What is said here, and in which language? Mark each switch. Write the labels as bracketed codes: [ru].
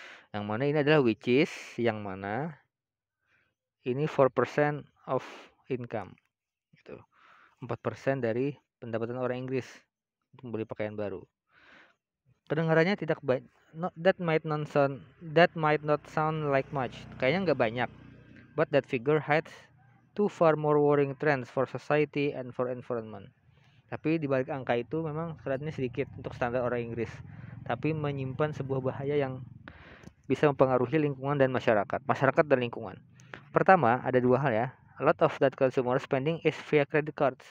[id] Yang mana ini adalah [en] which is, [id] yang mana ini 4% [en] of income. [id] Gitu. 4% dari pendapatan orang Inggris untuk membeli pakaian baru. Kedengarannya tidak banyak. [en] That might not sound like much. [id] Kayaknya nggak banyak. [en] But that figure hides two far more worrying trends for society and for environment. [id] Tapi di balik angka itu memang kelihatannya sedikit untuk standar orang Inggris, tapi menyimpan sebuah bahaya yang bisa mempengaruhi lingkungan dan masyarakat dan lingkungan. Pertama, ada 2 hal ya. [en] A lot of that consumer spending is via credit cards.